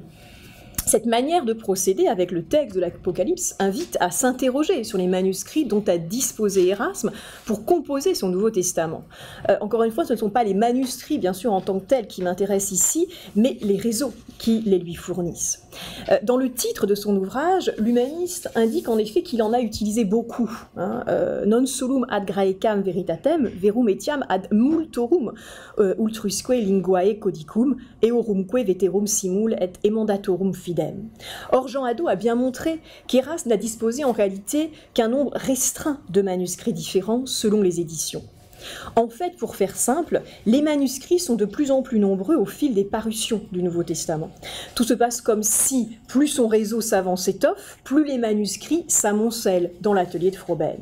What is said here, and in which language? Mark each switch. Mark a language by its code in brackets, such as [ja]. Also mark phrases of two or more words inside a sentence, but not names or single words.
[fr] Cette manière de procéder avec le texte de l'Apocalypse invite à s'interroger sur les manuscrits dont a disposé Érasme pour composer son Nouveau Testament. Encore une fois, ce ne sont pas les manuscrits, bien sûr, en tant que tels qui m'intéressent ici, mais les réseaux qui les lui fournissent. Dans le titre de son ouvrage, l'humaniste indique en effet qu'il en a utilisé beaucoup. [la] Non solum ad Graecam veritatem, verum etiam ad multorum ultrusque linguae codicum, eorumque veterum simul et emandatorum fidem. [fr] Or, Jean Hadot a bien montré qu'Érasme n'a disposé en réalité qu'un nombre restreint de manuscrits différents selon les éditions. En fait, pour faire simple, les manuscrits sont de plus en plus nombreux au fil des parutions du Nouveau Testament. Tout se passe comme si plus son réseau savant s'étoffe, plus les manuscrits s'amoncellent dans l'atelier de Froben.